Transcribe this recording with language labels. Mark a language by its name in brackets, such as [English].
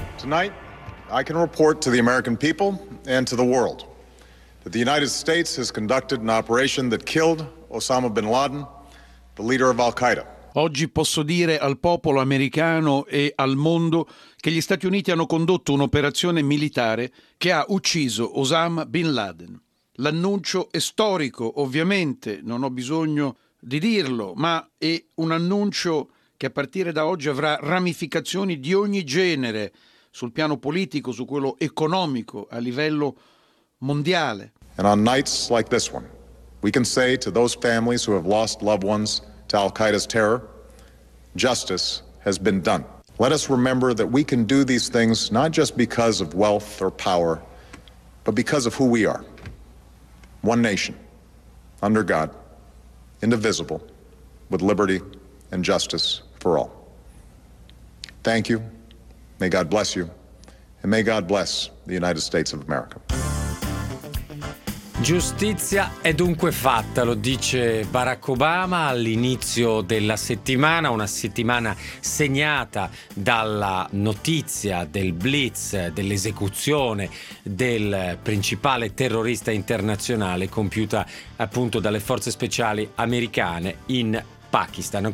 [English] Tonight I can report to the American people and to the world that the United States has conducted an operation that killed Osama bin Laden, the leader of Al-Qaeda. [Italian] Oggi posso dire al popolo americano e al mondo che gli Stati Uniti hanno condotto un'operazione militare che ha ucciso Osama bin Laden. L'annuncio è storico, ovviamente, non ho bisogno di dirlo, ma è un annuncio che a partire da oggi avrà ramificazioni di ogni genere sul piano politico, su quello economico, a livello mondiale. [English] And on nights like this one, we can say to those families who have lost loved ones to Al-Qaeda's terror, justice has been done. Let us remember that we can do these things not just because of wealth or power, but because of who we are. One nation, under God, indivisible, with liberty and justice for all. Thank you, may God bless you, and may God bless the United States of America. [Italian] Giustizia è dunque fatta, lo dice Barack Obama all'inizio della settimana, una settimana segnata dalla notizia del blitz, dell'esecuzione del principale terrorista internazionale compiuta appunto dalle forze speciali americane in Pakistan.